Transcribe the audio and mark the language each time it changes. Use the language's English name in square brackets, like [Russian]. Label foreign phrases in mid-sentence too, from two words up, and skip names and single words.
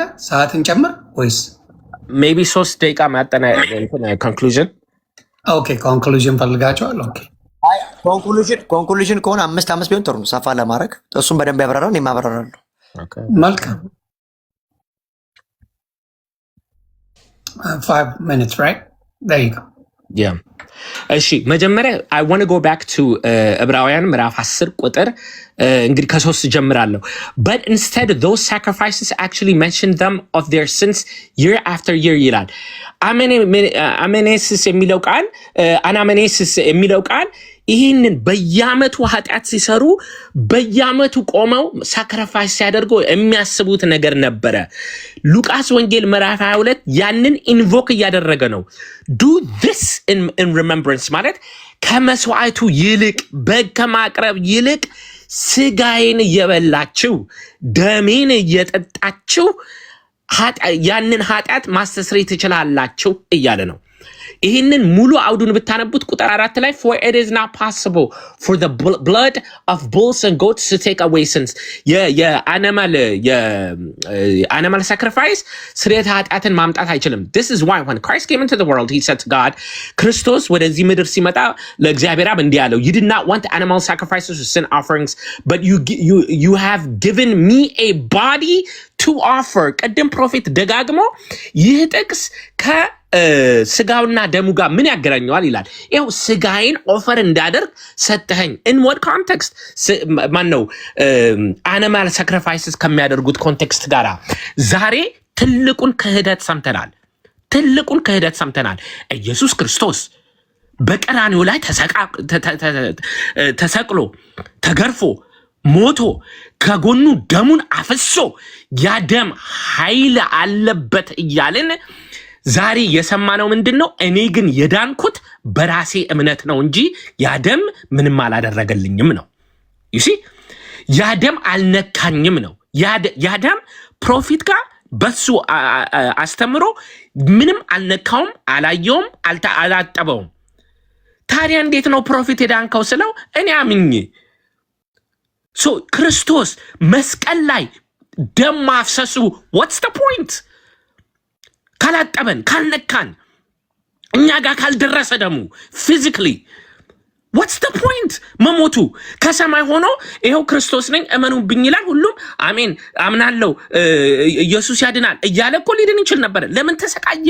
[Amharic] ሰዓት እንጨምር ወይስ ሜቢ 3 ደቂቃ ማጠና ኮንክሉዥን? ኦኬ ኮንክሉዥን ፈልጋቸዋል። ኦኬ ኮንክሉዥን ከሆነ 5 ቢሆን ጥሩ ነው፣ ሰፋ ለማድረግ እሱም በደንብ ያብራራል፣ እኔም አብራራለሁ። [English] መልካም 5 minutes right there you go. Yeah. [Amharic] እሺ መጀመሪያ [English] I want to go back to [Amharic] ዕብራውያን ምዕራፍ 10 ቁጥር እንግዲህ ከ3 ጀምራለሁ. [English] But instead those sacrifices actually mention them of their sins year after year ይላል. [Amharic] አሜኔሲስ የሚለው ቃል አናሜኔሲስ የሚለው ቃል ይህንን በየዓመቱ ኃጢአት ሲሰሩ በየዓመቱ ቆመው ሳክሪፋይስ ሲያደርጉ የሚያስቡት ነገር ነበረ። ሉቃስ ወንጌል ምዕራፍ 22 ያንን ኢንቮክ እያደረገ ነው። [English] do this in remembrance [Amharic] ማለት ከመስዋዕቱ ይልቅ በግ ከማቅረብ ይልቅ ስጋዬን እየበላችሁ ደሜን እየጠጣችሁ ያንን ኃጢአት ማስተስረይ ትችላላችሁ እያለ ነው። ይህንን ሙሉ አውዱን ብታነቡት ቁጥር 4 ላይ [English] for it is not possible for the blood of bulls and goats to take away sins [Amharic] የአኒማል sacrifice ስርየተ ኃጢአትን ማምጣት አይችልም. [English] This is why when Christ came into the world he said to God, [Amharic] ክርስቶስ ወደዚህ ምድር ሲመጣ ለእግዚአብሔር አብ እንዲህ አለው, [English] you did not want animal sacrifices or sin offerings but you have given me a body to offer. [Amharic] ቀደም ፕሮፌት ደጋግሞ ይህ ጥቅስ ስጋውና ደሙ ጋር ምን ያገናኘዋል ይላል። ይኸው ስጋዬን ኦፈር እንዳደርግ ሰጠኸኝ። [English] in what context [Amharic] ማን ነው [English] animal sacrifices [Amharic] ከሚያደርጉት ኮንቴክስት ጋራ ዛሬ ትልቁን ክህደት ሰምተናል። ኢየሱስ ክርስቶስ በቀራንዮ ላይ ተሰቅሎ ተገርፎ ሞቶ ከጎኑ ደሙን አፍሶ ያ ደም ኃይል አለበት እያልን ዛሬ የሰማነው ምንድነው? እኔ ግን የዳንኩት በራሴ እምነት ነው እንጂ ያ ደም ምንም አላደረገልኝም ነው። [English] you see [Amharic] ያ ደም አልነካኝም ነው። ያ ደም ፕሮፊት ጋር በሱ አስተምሮ ምንም አልነካውም፣ አላየውም፣ አላጠበውም። ታዲያ እንዴት ነው ፕሮፊት የዳንከው ስለው እኔ አምኜ ክርስቶስ መስቀል ላይ ደም ማፍሰሱ [English] what's the point? [Amharic] ካላጠበን ካልነካን እኛ ጋር ካልደረሰ ደግሞ physically [English] what's the point? [Amharic] መሞቱ ከሰማይ ሆኖ ይሄው ክርስቶስ ነኝ እመኑብኝ ይላል። ሁሉም አሜን አምናለሁ ኢየሱስ ያድናል እያለ እኮ ሊድን ይችል ነበር። ለምን ተሰቃየ?